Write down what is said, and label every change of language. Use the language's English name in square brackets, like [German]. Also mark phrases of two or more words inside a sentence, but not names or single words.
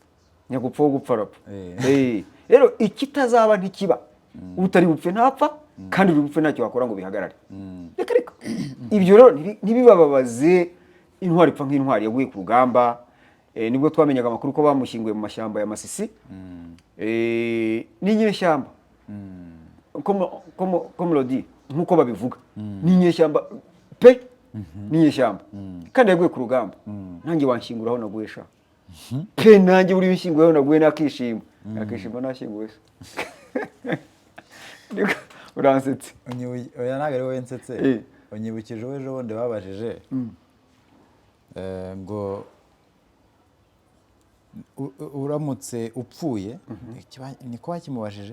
[Kinyarwanda] Nyagupfa wo gupfa arapfa. Rero ikitazaba ntikiba. Utari bupfe ntapfa, kandi uri bupfe ntacyo wakora ngo bihagarare. Reka ibyo rero ntibibababaze. Intwari ipfa nk'intwari yaguye ku rugamba. Nibwo twamenyaga amakuru ko bamushyinguye mu mashyamba ya Masisi. N'inyeshyamba. [French] Comme le dit, [Kinyarwanda] nkuko babivuga. N'inyeshyamba pe, n'inyeshyamba. Kandi yaguye ku rugamba. Nanjye wanshyinguraho naguye sha. Pe nanjye uri wishyinguraho naguye nakishima. Nakishima nashyinguye. Uransetse. Oya ntago ari wowe nsetse. Unyibukije ejo bundi babajije ngo uramutse upfuye, niko wakimubajije?